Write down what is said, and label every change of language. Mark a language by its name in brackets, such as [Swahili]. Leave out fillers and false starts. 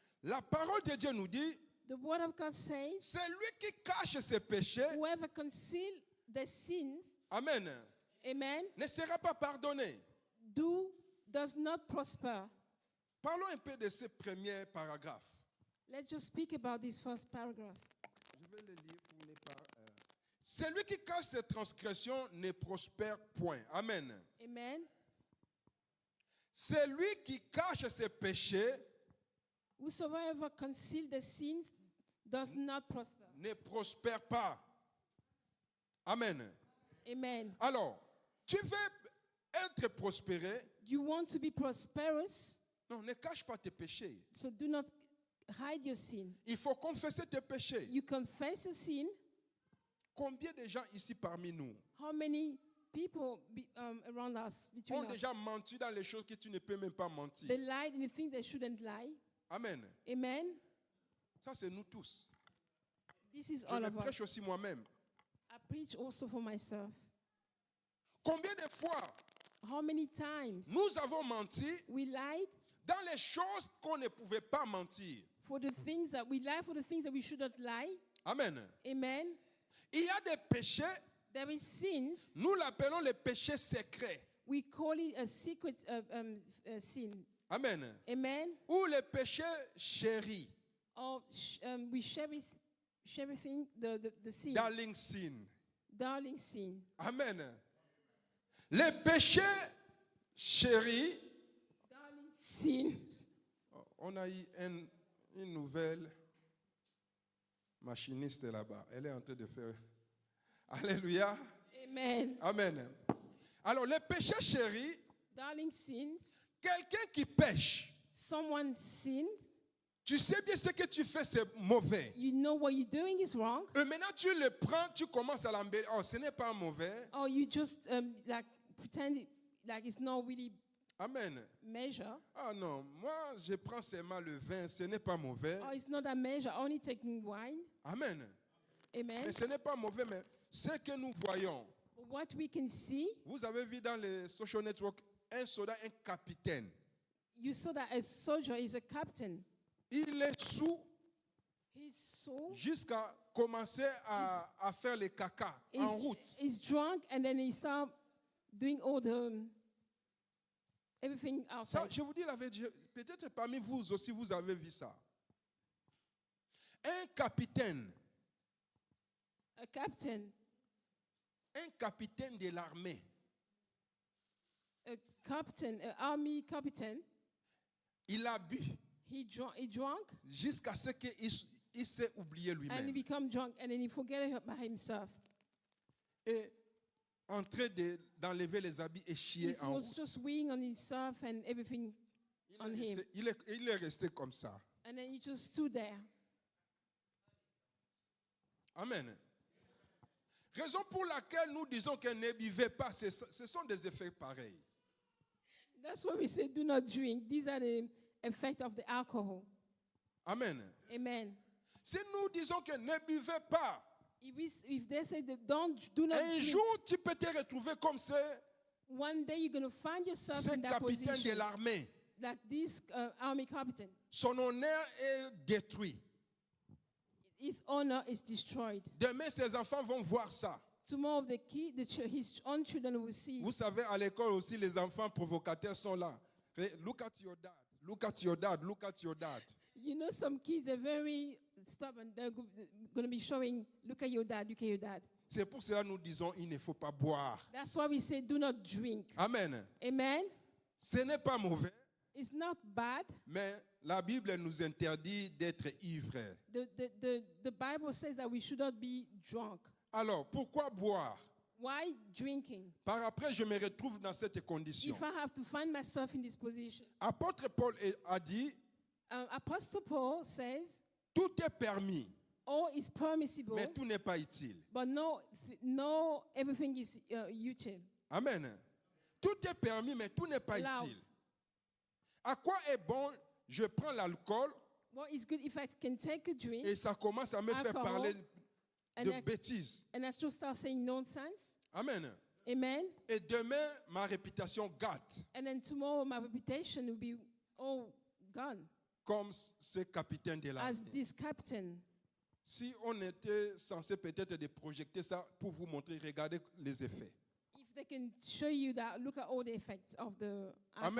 [French] La parole de Dieu nous dit, [English] The word of God says, [French] celui qui cache ses péchés, [English] whoever conceal their sins, amen, amen, [French] ne sera pas pardonné. [English] does not prosper. [French] Parlons un peu de ce premier paragraphe. [English] Let's just speak about this first paragraph. [French] Je vais le lire pour ne pas. Celui qui cache ses transgressions ne prospère point. Amen. Amen. Celui qui cache ses péchés [English] Whosoever conceal the sins does not prosper. [French] ne prospère pas. Amen. Amen. Alors, tu veux être prospéré? [English] Do you want to be prosperous? [French] Non, ne cache pas tes péchés. [English] So do not hide your sin. [French] Il faut confesser tes péchés. [English] You confess your sin. [French] Combien de gens ici parmi nous [English] How many people around us, between [French] ont [English] us, [French] déjà menti dans les choses que tu ne peux même pas mentir? [English] they lied in the things they shouldn't lie? Amen. Amen. [French] Ça, c'est nous tous. [English] This is [French] Je [English] all [French] le [English] of us. [French] prêche aussi moi-même. [English] I preach also for myself. [French] Combien de fois [English] How many times [French] nous avons menti [English] we lied [French] dans les choses qu'on ne pouvait pas mentir? [English] for the things that we lie for the things that we should not lie. Amen. Amen. [French] Il y a des péchés, [English] There is sins. [French] nous l'appelons les péchés secrets. [English] We call it a secret sin. Amen. Amen. [French] Ou les péchés chéris, [English] Or we cherishing the sin. darling sin. Darling sin. [French] Amen. Les péchés chéris, [English] Darling sin. [French] on a eu une nouvelle machiniste là-bas. Elle est en train de faire. Alléluia. Amen. Amen. Alors, les péchés chéris, [English] Darling sins. [French] quelqu'un qui pêche, [English] Someone sins. [French] tu sais bien ce que tu fais, c'est mauvais. [English] You know what you're doing is wrong. [French] Et maintenant, tu le prends, tu commences à l'embellir. Oh, ce n'est pas mauvais. [English] Or you just like pretend like it's not really Amen. measure. [French] Ah non, moi, je prends seulement le vin, ce n'est pas mauvais. [English] Or it's not a measure, only taking wine. Amen. Amen. [French] Mais ce n'est pas mauvais, mais ce que nous voyons, [English] What we can see, [French] vous avez vu dans les [English] social networks, [French] un soldat, un capitaine. [English] you saw that a soldier is a captain. [French] Il est sous [English] He's so [French] jusqu'à commencer à faire les caca en route. [English] he's drunk and then he start doing all the everything [French] Ça, [English] outside. [French] je vous dis la vérité, peut-être parmi vous aussi, vous avez vu ça. Un capitaine de l'armée, [English] A captain, an army captain, [French] il a bu [English] he drunk [French] jusqu'à ce qu'il s'est oublié [English] and he [French] lui-même. [English] become drunk and then he forget about himself. [French] Et en train d'enlever les habits et [English] He [French] chier en [English] was [French] route. [English] just weighing on himself and everything on him. [French] Il est resté comme ça. [English] And then he just stood there. Amen. [French] Raison pour laquelle nous disons que ne buvez pas, ce sont des effets pareils. [English] That's why we say do not drink. These are the effect of the alcohol. Amen. Amen. [French] Si nous disons que ne buvez pas, [English] If they say that do not [French] un [English] drink, [French] jour tu peux te retrouver comme [English] one day you're going to find yourself [French] ce [English] in that [French] capitaine de [English] position, [French] l'armée. [English] like this army captain. [French] Son honneur est détruit. [English] His honor is destroyed. [French] Demain, ses enfants vont voir ça. [English] Tomorrow his own children will see. [French] Vous savez, à l'école aussi, les enfants provocateurs sont là. [English] Look at your dad. Look at your dad. Look at your dad. You know, some kids are very stubborn. They're going to be showing, look at your dad, look at your dad. [French] C'est pour cela que nous disons, il ne faut pas boire. [English] That's why we say do not drink. Amen. Amen. [French] Ce n'est pas mauvais, [English] It's not bad. [French] mais la Bible nous interdit d'être ivres. [English] The Bible says that we should not be drunk. [French] Alors, pourquoi boire? [English] Why drinking? [French] Par après, je me retrouve dans cette condition. [English] If I have to find myself in this position. [French] Apôtre Paul a dit, [English] Apostle Paul says, [French] tout est permis, [English] all is permissible, [French] mais tout n'est pas utile. [English] but no, everything is utile. Amen. [French] Tout est permis, mais tout n'est pas [English] Allowed. [French] utile. À quoi est bon? Je prends l'alcool [English] What is good if I can take a drink [French] et ça commence à me faire [English] Alcohol. [French] parler [English] and [French] de [English] I, [French] bêtises. [English] and I just start saying nonsense? Amen. Amen. [French] Et demain, ma réputation gâte, [English] And then tomorrow my reputation will be all gone [French] comme ce capitaine de [English] as [French] l'armée. [English] this captain. [French] Si on était censé peut-être de projeter ça pour vous montrer, regardez les effets. [English] If they can show you that, look at all the effects of the alcohol.